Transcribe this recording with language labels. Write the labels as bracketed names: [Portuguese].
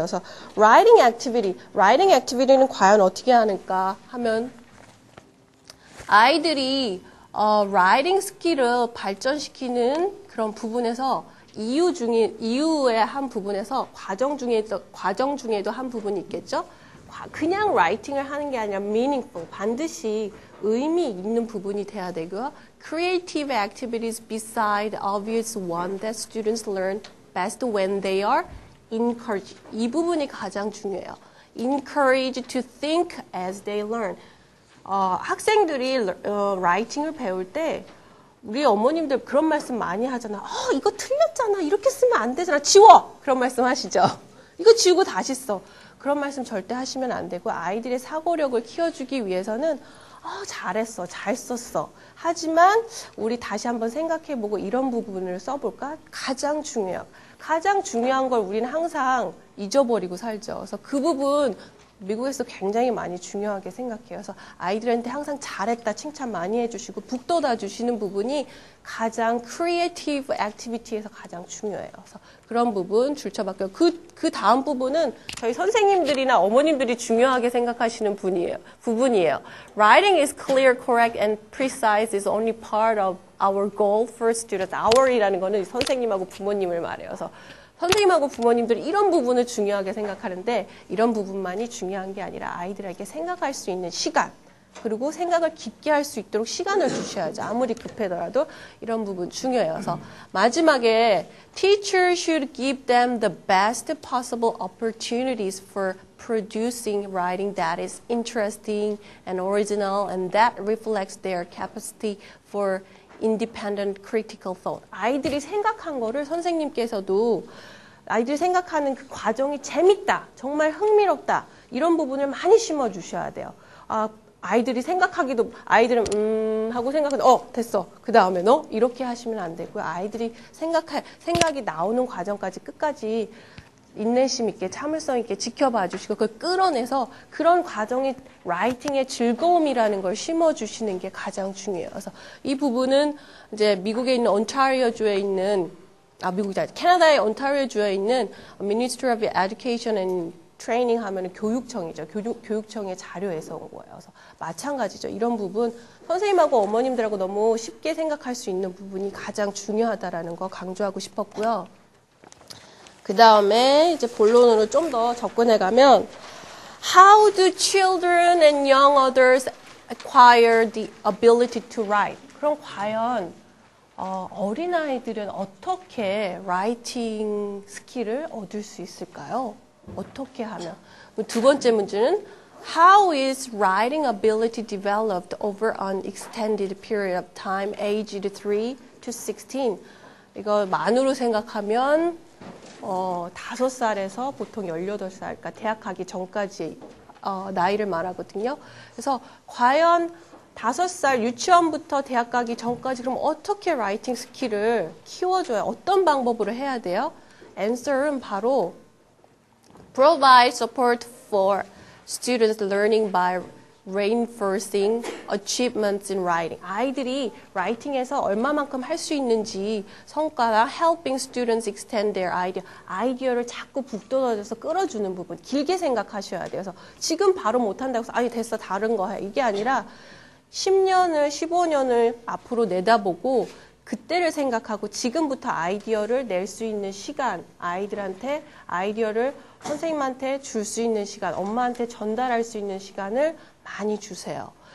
[Korean] 그래서 writing activity는 과연 어떻게 하는가 하면 아이들이 writing 스킬을 발전시키는 그런 부분에서 이유의 한 부분에서 과정 중에도 한 부분이 있겠죠? 그냥 writing을 하는 게 아니라 meaningful, 반드시 의미 있는 부분이 돼야 되고요. [English] Creative activities beside obvious one that students learn best when they are encouraged. [Korean] 이 부분이 가장 중요해요. [English] Encouraged to think as they learn. [Korean] 학생들이 writing을 배울 때 우리 어머님들 그런 말씀 많이 하잖아. 이거 틀렸잖아. 이렇게 쓰면 안 되잖아. 지워! 그런 말씀 하시죠. 이거 지우고 다시 써. 그런 말씀 절대 하시면 안 되고 아이들의 사고력을 키워주기 위해서는 잘했어. 잘 썼어. 하지만 우리 다시 한번 생각해보고 이런 부분을 써볼까? 가장 중요해요. 가장 중요한 걸 우리는 항상 잊어버리고 살죠. 그래서 그 부분 미국에서 굉장히 많이 중요하게 생각해요. 그래서 아이들한테 항상 잘했다 칭찬 많이 해주시고 북돋아 주시는 부분이 가장 크리에이티브 액티비티에서 가장 중요해요. 그래서 그런 부분 줄쳐봤고요. 그 다음 부분은 저희 선생님들이나 어머님들이 중요하게 생각하시는 부분이에요. [English] Writing is clear, correct, and precise is only part of our goal for students. [Korean] Our이라는 거는 선생님하고 부모님을 말해요. 그래서 선생님하고 부모님들이 이런 부분을 중요하게 생각하는데 이런 부분만이 중요한 게 아니라 아이들에게 생각할 수 있는 시간 그리고 생각을 깊게 할 수 있도록 시간을 주셔야죠. 아무리 급하더라도 이런 부분 중요해요. 그래서 마지막에 [English] Teachers should give them the best possible opportunities for producing writing that is interesting and original and that reflects their capacity for independent critical thought. [Korean] 아이들이 생각한 거를 선생님께서도 아이들이 생각하는 그 과정이 재밌다, 정말 흥미롭다 이런 부분을 많이 심어주셔야 돼요. 아이들이 생각하기도 아이들은 하고 생각하는데 됐어 그 다음에 너 이렇게 하시면 안 되고요. 아이들이 생각이 나오는 과정까지 끝까지 인내심 있게 참을성 있게 지켜봐 주시고 그걸 끌어내서 그런 과정이 라이팅의 즐거움이라는 걸 심어주시는 게 가장 중요해요. 그래서 이 부분은 이제 미국에 있는 온타리오주에 있는 미국이 아니라 캐나다의 온타리오주에 있는 Ministry of Education and Training 하면은 교육청이죠. 교육청의 자료에서 온 거예요. 그래서 마찬가지죠. 이런 부분 선생님하고 어머님들하고 너무 쉽게 생각할 수 있는 부분이 가장 중요하다라는 거 강조하고 싶었고요. 그 다음에 이제 본론으로 좀 더 접근해 가면 [English] How do children and young adults acquire the ability to write? [Korean] 그럼 과연 어린아이들은 어떻게 라이팅 스킬을 얻을 수 있을까요? 어떻게 하면? 두 번째 문제는 [English] How is writing ability developed over an extended period of time, aged 3 to 16? [Korean] 이거 만으로 생각하면 5살에서 보통 18살, 그러니까 대학 가기 전까지 나이를 말하거든요. 그래서 과연 5살 유치원부터 대학 가기 전까지 그럼 어떻게 라이팅 스킬을 키워줘야 어떤 방법으로 해야 돼요? [English] answer은 바로 provide support for students learning by reinforcing achievements in writing. [Korean] 아이들이 라이팅에서 얼마만큼 할 수 있는지 성과나 [English] helping students extend their idea. [Korean] 아이디어를 자꾸 북돋아줘서 끌어주는 부분. 길게 생각하셔야 돼요. 그래서 지금 바로 못한다고 해서 아니 됐어 다른 거 해. 이게 아니라 10년을 15년을 앞으로 내다보고 그때를 생각하고 지금부터 아이디어를 낼 수 있는 시간, 아이들한테 아이디어를 선생님한테 줄 수 있는 시간, 엄마한테 전달할 수 있는 시간을 많이 주세요.